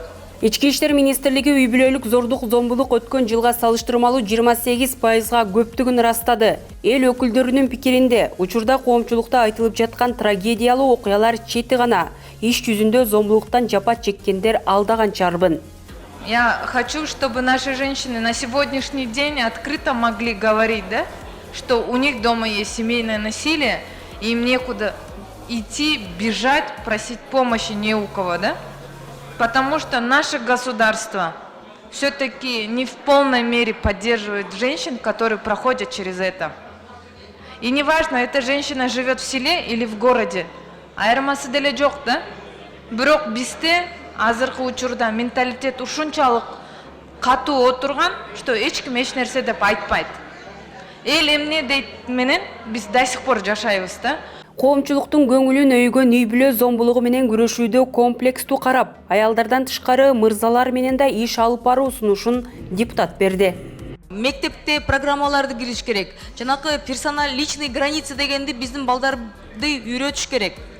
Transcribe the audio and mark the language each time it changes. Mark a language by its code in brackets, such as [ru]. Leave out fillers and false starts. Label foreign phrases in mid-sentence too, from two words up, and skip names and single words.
[ky] Ички иштер министрлиги үй бүлөлүк зордук зомбулук өткөн жылга салыштырмалуу 28%га көптүгүн ырастады. Эл өкүлдөрүнүн пикиринде, учурда коомчулукта айтылып жаткан трагедиялуу окуялар чети гана, иш жүзүндө зомбулуктан жапа чеккендер алдаганча арбын. [ru] Я хочу, чтобы наши женщины на сегодняшний день открыто могли говорить, да, что у них дома есть семейное насилие, и им некуда идти, бежать, просить помощи не у кого, да? Потому что наше государство все-таки не в полной мере поддерживает женщин, которые проходят через это. И неважно, эта женщина живет в селе или в городе, [ky] айырмасы деле жок, да? Бирок бизде азыркы учурда менталитет ушунчалык катуу отурган, что эч ким эч нерсе деп айтпайт. Эл эмне дейт менен биз [ru] до сих пор [ky] жашайбыз, да? Коомчулуктун көңүлүн өйгөн үй бүлө зомбулугу менен күрөшүүдө комплекстүү карап, аялдардан тышкары мырзалар менен да иш алып баруу сунушун депутат берди. Мектепте программаларды кириш керек. Жанакы [ru] персонал личный границы [ky] дегенди биздин балдарды үйрөтүш керек.